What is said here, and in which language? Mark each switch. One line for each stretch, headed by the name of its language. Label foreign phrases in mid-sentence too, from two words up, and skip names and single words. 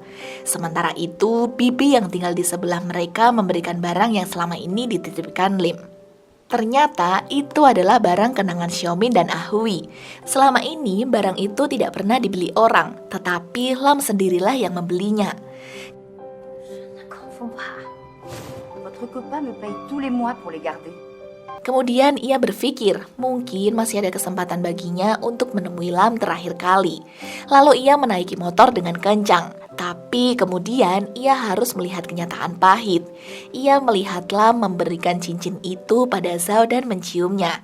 Indonesian: Sementara itu, bibi yang tinggal di sebelah mereka memberikan barang yang selama ini dititipkan Lim. Ternyata itu adalah barang kenangan Xiaomin dan Ahui. Selama ini barang itu tidak pernah dibeli orang, tetapi Lam sendirilah yang membelinya.
French: Ne confonds pas. Votre copain me paye tous les mois pour les garder.
Indonesian: Kemudian ia berpikir mungkin masih ada kesempatan baginya untuk menemui Lam terakhir kali. Lalu ia menaiki motor dengan kencang. Tapi kemudian ia harus melihat kenyataan pahit. Ia melihat Lam memberikan cincin itu pada Zhao dan menciumnya.